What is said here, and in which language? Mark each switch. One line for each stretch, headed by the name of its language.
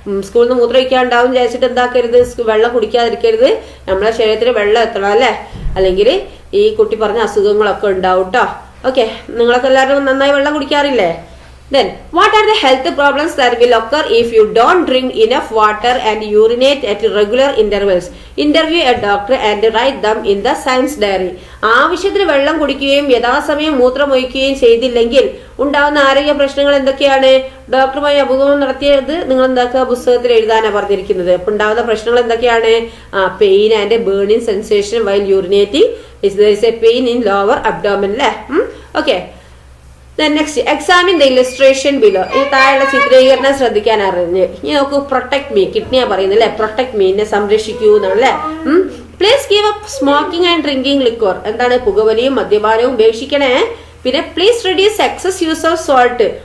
Malayalam: സ്കൂളിൽ നിന്ന് മൂത്രം ഒഴിക്കാൻ ഉണ്ടാവും വിചാരിച്ചിട്ട് എന്താക്കരുത്? വെള്ളം കുടിക്കാതിരിക്കരുത്. നമ്മളെ ശരീരത്തിൽ വെള്ളം എത്തണം അല്ലെ, അല്ലെങ്കിൽ ഈ കുട്ടി പറഞ്ഞ അസുഖങ്ങളൊക്കെ ഉണ്ടാവും കേട്ടോ. ഓക്കെ, നിങ്ങളൊക്കെ എല്ലാവരും നന്നായി വെള്ളം കുടിക്കാറില്ലേ?
English: Then, what are the health problems that will occur if you don't drink enough water and urinate at regular intervals? Interview a doctor and write them in the science diary.
Malayalam: ആവശ്യത്തിന് വെള്ളം കുടിക്കുകയും യഥാസമയം മൂത്രമൊഴിക്കുകയും ചെയ്തില്ലെങ്കിൽ ഉണ്ടാവുന്ന ആരോഗ്യ പ്രശ്നങ്ങൾ എന്തൊക്കെയാണ്? ഡോക്ടറുമായി അഭിമുഖം നടത്തിയത് നിങ്ങൾ എന്താക്കുക? പുസ്തകത്തിൽ എഴുതാനാണ് പറഞ്ഞിരിക്കുന്നത്. അപ്പൊ ഉണ്ടാവുന്ന പ്രശ്നങ്ങൾ എന്തൊക്കെയാണ്?
English: Pain and burning sensation while urinating. there is a pain in lower abdomen അല്ലേ. Okay, next examine the illustration below.
Malayalam: ഈ താഴെയുള്ള ചിത്രീകരണം ശ്രദ്ധിക്കാൻ അറിഞ്ഞ് ഇനി നോക്കൂ.
English: protect me,
Malayalam: കിഡ്നിയാ പറയുന്നത് അല്ലെ.
English: protect me,
Malayalam: എന്നെ സംരക്ഷിക്കൂ എന്നാണ് അല്ലെ.
English: Please give up smoking and drinking liquor. എന്താണ്?
Malayalam: പുകവലിയും മദ്യപാനവും ഉപേക്ഷിക്കണേ. പിന്നെ
English: Please reduce excess use of salt.